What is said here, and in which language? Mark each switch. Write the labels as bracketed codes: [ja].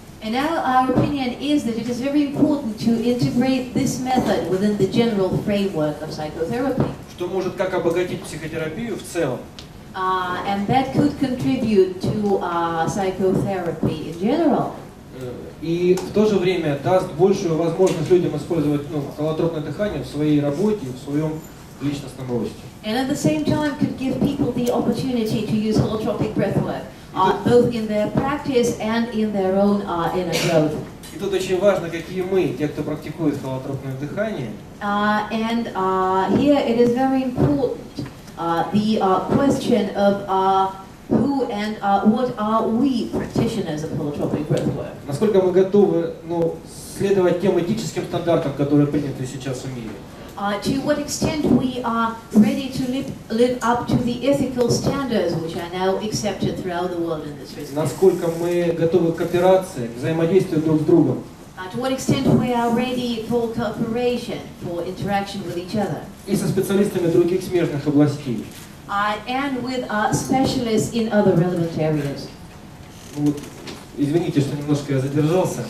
[en] And now our opinion is that it is very important to integrate this method within the general framework of psychotherapy. [ru] Что может как обогатить психотерапию в целом. [en] And that could contribute to psychotherapy in general. [ru] И в то же время даст большую возможность людям использовать холотропное дыхание в своей работе, в своем личностном росте. [en] And at the same time could give people the opportunity to use holotropic breathwork, both in their practice and in their own inner growth. [ru] И тут очень важно, какие мы, те, кто практикует холотропное дыхание. [en] And here it is very important the question of who and what are we practitioners of holotropic breathwork. [ru] Насколько мы готовы, следовать тем этическим стандартам, которые приняты сейчас в мире. [en] To what extent we are ready to live up to the ethical standards which are now accepted throughout the world in this respect. [ru] Насколько мы готовы к кооперации, к взаимодействию друг с другом. [en] To what extent we are ready for cooperation, for interaction with each other. [ru] И со специалистами других смежных областей. [en] And with specialists in other relevant areas. [ru] Вот, извините, что немножко я задержался.